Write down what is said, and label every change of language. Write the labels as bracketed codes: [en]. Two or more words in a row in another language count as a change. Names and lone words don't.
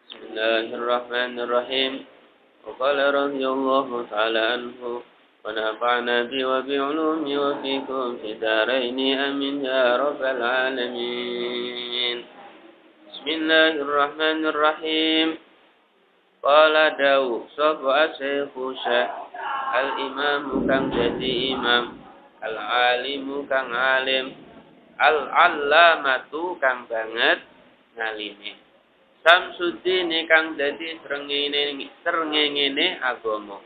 [ar] Bismillahirrahmanirrahim. وقال رضي الله تعالى عنه ونفعنا بي وبعلومي وفيكم في دارين آمين يا رب العالمين. بسم الله الرحمن الرحيم. [jv] قال Dawu sapa Syekhu Syekh al-Imam kang dadi imam, al-alimu kang alim, al-allamatu kang banget ngalime. Samsuddin kang dadi srengenge agama.